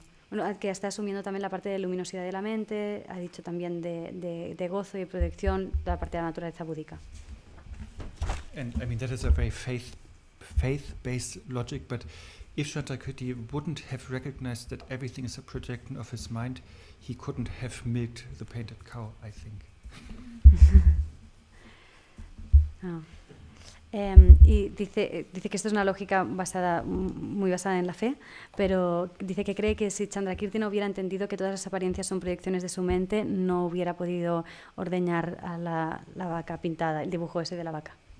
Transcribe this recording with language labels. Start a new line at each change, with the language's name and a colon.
Spanish: bueno, que está asumiendo también la parte de luminosidad de la mente, ha dicho también de gozo y protección, la parte de la naturaleza búdica.
English: And I mean, that is a very faith-based logic, but if Shantakirti wouldn't have recognized that everything is a projection of his mind, he couldn't have milked the painted cow, I think. Oh.
Spanish: Y dice que esto es una lógica muy basada en la fe, pero dice que cree que si Chandrakirti no hubiera entendido que todas las apariencias son proyecciones de su mente, no hubiera podido ordeñar a la vaca pintada, el dibujo ese de la vaca.